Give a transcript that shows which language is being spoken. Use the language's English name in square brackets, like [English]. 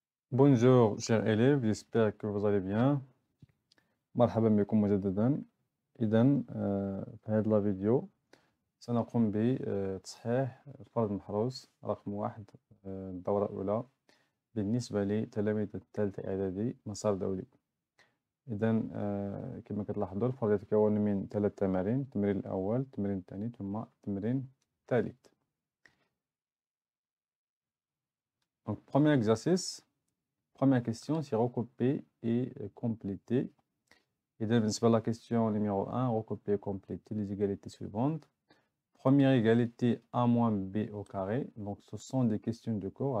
[French] Bonjour chers élèves, j'espère que vous allez bien. [Arabic] مرحبا بكم مجددا. إذا في هذه الفيديو سنقوم بتصحيح فرض محروس رقم 1 الدورة الأولى بالنسبة لتلاميذ الثالثة إعدادي مسار دولي. إذا كما كتلاحظوا الفرض يتكون من 3 تمارين: التمرين الأول، التمرين الثاني، ثم التمرين الثالث. [French] Donc premier exercice. Première question, c'est recopier et compléter. Et dans la question numéro 1, recopier et compléter les égalités suivantes. Première égalité A moins B au carré. Donc, ce sont des questions de cours.